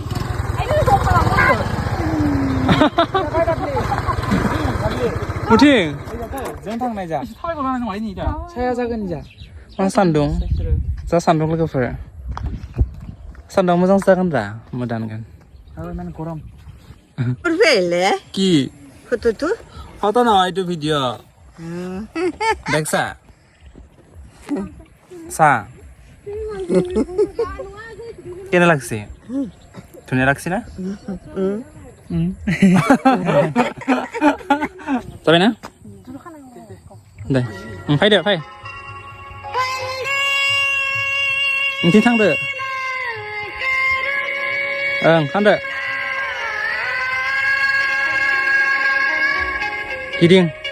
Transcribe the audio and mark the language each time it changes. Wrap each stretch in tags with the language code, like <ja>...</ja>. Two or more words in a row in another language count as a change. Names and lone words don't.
<brx>मुथिं जों थांनाय जा थाबायगलांनाय नङा इनि दा साया जागोन जा मा सान्दुं जा सान्दुं लोगोफोर सान्दुं मोजां जागोन दा मोदानगोन आरो मान गरम</brx> <as>এলে কি ফটো ফটো না এইটো ভিডিও দেখছা চা কেনে লাগছে ধুনীয়া লাগছে না</as> <brx>जाबाय ना दे फैदो फै नोंथिं थांदो ओं थांदो गिदिं</brx>